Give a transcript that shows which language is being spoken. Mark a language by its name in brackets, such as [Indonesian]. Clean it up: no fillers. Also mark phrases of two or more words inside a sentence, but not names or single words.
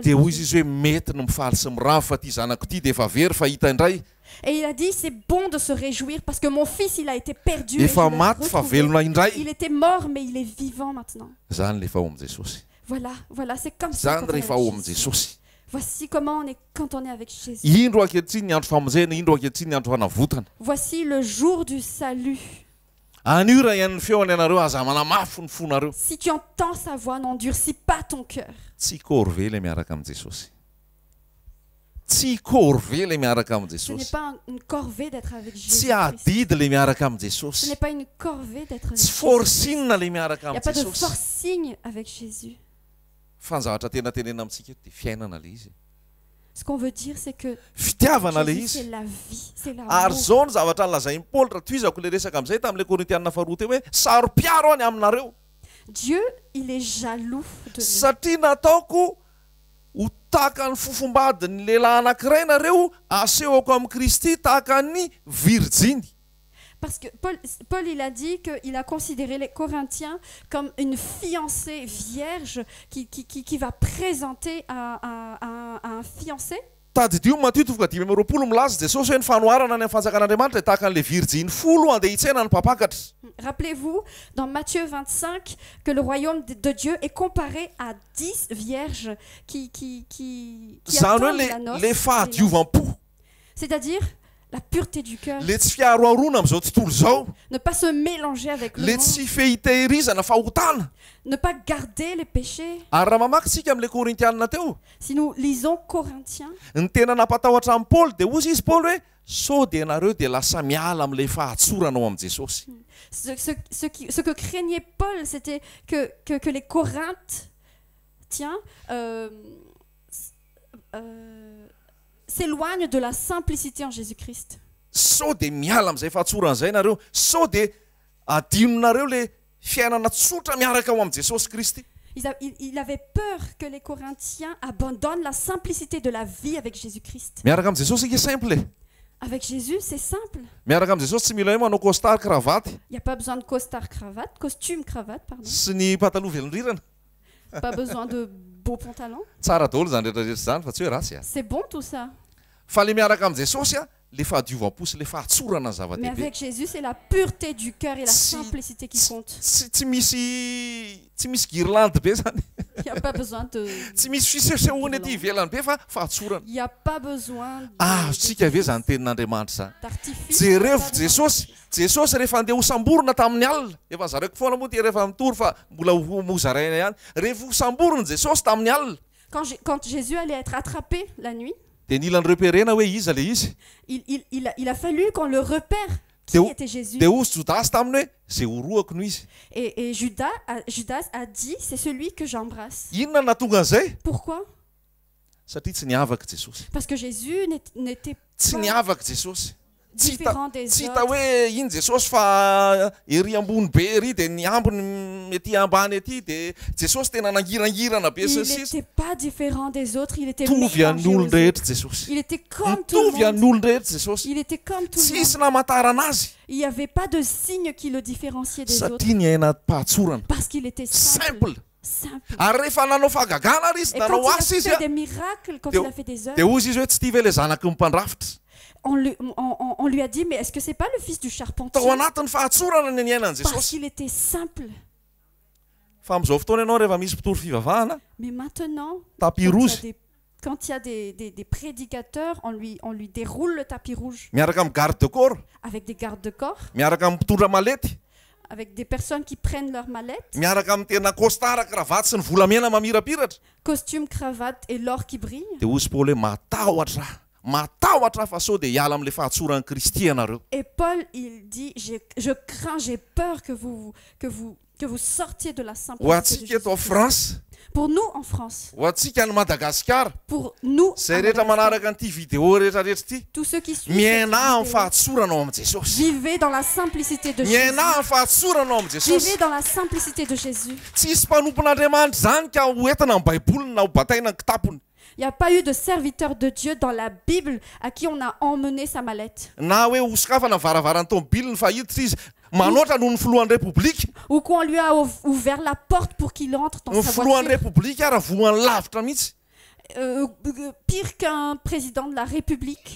[Malagasy] Dia de hoy Dieu. izy hoe mety ny mifaly sy miravo fa ty zanako ty dia efa very fa hita indray. [French] Et il a dit, c'est bon de se réjouir parce que mon fils, il a été perdu. Et je [Malagasy] Efa [French] l'ai [Malagasy] maty fa [French] retrouvé. [Malagasy] velona indray. [French] Il était mort, mais il est vivant maintenant. [Malagasy] Zany lefa ao amin'i Jesosy. [French] Voilà, c'est comme ça. [Malagasy] Zany [French] quand on est [Malagasy] rehefa [French] avec [Malagasy] ao amin'i [French] Jésus. [Malagasy] Jesosy. [French] Voici comment on est quand on est avec Jésus. [Malagasy] Indro ankehitriny ny andro famonjena, indro ankehitriny ny andro fanavotana. [French] Voici le jour du salut. [Malagasy] Anio raha ihany ny feony ianareo aza manamafy ny fonareo. [French] Si tu entends sa voix, n'endurcis pas ton cœur. [Malagasy] Tsy kory ve le miaraka amin'i Jesosy. Tsy kory ve le miaraka amin'i [French] Ce n'est [Malagasy] Jesosy. [French] pas une corvée d'être avec [Malagasy] Tsy [French] Jésus. [Malagasy] adidy le miaraka amin'i [French] Ce [Malagasy] Jesosy. [French] n'est pas une corvée d'être avec [Malagasy] Tsy [French] Jésus. [Malagasy] forsinina le miaraka [French] Il n'y a [Malagasy] amin'i [French] pas de [Malagasy] Jesosy. [French] forcing avec Jésus. [Malagasy] Fa ny zavatra tena tenena amintsika eto dia fiainana le izy. [French] Ce qu'on veut dire, c'est que [Malagasy] Fitiavana le [French] Jésus, [Malagasy] izy. [French] c'est la vie, c'est [Malagasy] Ary [French] l'amour. [Malagasy] zao ny zavatra nolazain'i Paoly raha toizako le resaka amin'izay tamin'ilay Korintianina faharoa teo hoe saro-piaro any aminareo [French] Dieu, il est jaloux de nous. [Malagasy] satria nataoko ho tahaka ny fofombadiny lehilahy anankiray nareo asehoko amin'ny Kristy tahaka ny virjiny. [French] Parce que Paul, il a dit qu'il a considéré les Corinthiens comme une fiancée vierge qui va présenter à un fiancé. [Malagasy] Tadidio Matthieu 5:20 milaza Jesosy hoe ny fanoharana any amin'ny fanjakan'Andriamanitra tahaka an'ilay virjiny folo andeha hitsena ny mpapakatra. [French] Rappelez-vous, dans Matthieu 25, que le royaume de Dieu est comparé à 10 vierges qui [Malagasy] Zany hoe [French] attendent la noce. [Malagasy] le fahadiovampo. [French] C'est-à-dire la pureté du cœur, [Malagasy] Le tsy fiaroarona amin'izao tontolo zao. [French] ne pas se mélanger avec le [Malagasy] Le [French] monde, [Malagasy] tsy fehitehirizana fahotana. [French] ne pas garder les péchés. [Malagasy] Ary raha mamaky tsika amin'ilay Korintianina teo, [French] Si nous lisons Corinthiens, [Malagasy] ny tena napatahotra amin'ny Paoly dia ozy izy Paoly hoe sao dia ianareo dia lasa miala amin'ilay fahatsorana ao amin'i Jesosy. [French] ce que craignait Paul, c'était que les Corinthiens s'éloignent de la simplicité en Jésus-Christ. [Malagasy] Sao dia miala amin'izay fahatsorana izay nareo, sao dia adinonareo le fiainana tsotra miaraka ao amin'i Jesosy Kristy. [French] Il avait peur que les Corinthiens abandonnent la simplicité de la vie avec Jésus-Christ. [Malagasy] Miaraka amin'i Jesosy ika simple. [French] Avec Jésus, c'est simple. [Malagasy] Miaraka amin'i Jesosy tsy mila hoe manao [French] costard cravaty Il n'y a pas besoin de costard cravate, costume cravate, pardon. [Malagasy] sy ny pataloha velondrirana. [French] Pas besoin de beaux pantalons. [Malagasy] Tsara daholo zany rehetrarehetra zany fa tsy hoe ratsy a. [French] C'est bon tout ça. [Malagasy] Fa le miaraka amin'i Jesosy a le fahadiovampo sy le fahatsorana ny [French] Mais [Malagasy] zava-dehibe. [French] avec Jésus, c'est la pureté du cœur et la Si- simplicité qui compte. [Malagasy] Tsy misy guirlande be zany. [French] Il n'y a pas besoin de... [Malagasy] Tsy misy fisesehoana ety ivelany be fa fahatsorana. [French] Il n'y a pas besoin [Malagasy] Tsika ve zany tenin'Andriamanitra zany. [French] d'artifice. [Malagasy] Jereo Jesosy rehefa andeha hosamborona tamin'ny alina, efa zareko foana moa ty rehefa mitory fa mbola mozaraina ihany. Rehefa hosamborona Jesosy tamin'ny alina [French] Quand Jésus allait être attrapé la nuit, [Malagasy] dia nila ny repérena hoe iza le izy. [French] il a fallu qu'on le repère qui était Jésus. [Malagasy] Dia ozy Jodasy taminy hoe zay horoako no izy. [French] Et Judas a dit, c'est celui que j'embrasse. [Malagasy] Inona nahatonga an'izay? [French] Pourquoi? [Malagasy] Satria tsy niavaka Jesosy. [French] Parce que Jésus n'était [Malagasy] Tsy [French] pas [Malagasy] niavaka Jesosy. [French] différent des [Malagasy] Tsy hita [French] autres. [Malagasy] hoe iny Jesosy fa ery ambony be ery dia ny ambony ety ambany ety dia Jesosy tena nangirangirana be [French] Il [Malagasy] sy [French] n'était pas différent des autres, il était [Malagasy] mitovy [French] mélangé [Malagasy] amin'ny [French] aux [Malagasy] olony rehetra [French] autres. [Malagasy] Jesosy. [French] Il était comme tout [Malagasy] Mitovy [French] le [Malagasy] amin'ny [French] monde. [Malagasy] olony rehetra Jesosy. [French] Il était comme tout le [Malagasy] Tsisy [French] monde. [Malagasy] namantarana azy [French] Il n'y avait pas de signe qui le différenciait des autres. [Malagasy] satria niaina pahatsorana. [French] Parce qu'il était simple. Simple. Simple. [Malagasy] Ary rehefa nanao fahagagana ary izy, [French] Et quand [Malagasy] nanao [French] il [Malagasy] asa [French] a [Malagasy] izy [French] fait [Malagasy] a, [French] des miracles, quand [Malagasy] Dia- [French] il a fait des [Malagasy] dia [French] œuvres, [Malagasy] ozy izy hoe tsy tia ve le zanaky ny mpandrafitra. [French] on lui a dit, mais est-ce que c'est pas le fils du charpentier? [Malagasy] Tao anatin'ny fahatsorana ny niainan'i [French] Parce [Malagasy] Jesosy. [French] qu'il était simple. [Malagasy] Fa amin'izao fotoana ianao rehefa misy mpitory fivavahana, [French] Mais maintenant, [Malagasy] tapis [French] quand il y a [Malagasy] rouge, [French] quand il y a des prédicateurs, on lui déroule le tapis rouge [Malagasy] miaraka amin'ny [French] garde de corps, avec des gardes de corps, [Malagasy] miaraka amin'ny mpitondra malety, [French] avec des personnes qui prennent leur mallette, [Malagasy] miaraka amin'ny tena [French] costard cravaty [Malagasy] sy ny volamena mamirapiratra. [French] costume, cravate et l'or qui brille. [Malagasy] Dia ozy Paoly hoe matahotra fa sao dia hiala amin'ilay fahatsoran'ny Kristy ianareo. [French] Et Paul, il dit, je crains, j'ai peur que Que vous sortiez de la [Malagasy] ho [French] simplicité de [Malagasy] antsika eto [French] Jésus. [Malagasy] France, [French] Pour nous en France, [Malagasy] ho antsika ny Madagasikara, [French] pour nous, [Malagasy] zay [French] à [Malagasy] rehetra [French] Madagascar, [Malagasy] manaraka an'ity vidéo rehetrarehetra ity, [French] tous ceux qui suivent, [Malagasy] miaina [French] cette [Malagasy] amin'ny [French] vidéo, [Malagasy] fahatsoranao amin'i Jesosy. [French] vivez dans la simplicité de Jésus. [Malagasy] Miaina amin'ny fahatsoranao amin'i Jesosy. [French] Vivez dans la simplicité de Jésus. [Malagasy] Tsisy mpanompon'Andriamanitra zany ka hoentina amin'ny Baibolina na ho bataina ny kitapony. [French] Il n'y a pas eu de serviteur de Dieu dans la Bible à qui on a emmené sa mallette. [Malagasy] Na hoe hosokafana ny varavarany tomobily ny fahiditra izy manoatra noho ny filohan'ny République. [French] Ou qu'on lui a ouvert la porte pour qu'il entre dans [Malagasy] Ny [French] sa [Malagasy] filohan'ny [French] voiture. [Malagasy] République ara voan'ny lavitra mihitsy. [French] Pire qu'un président de la République.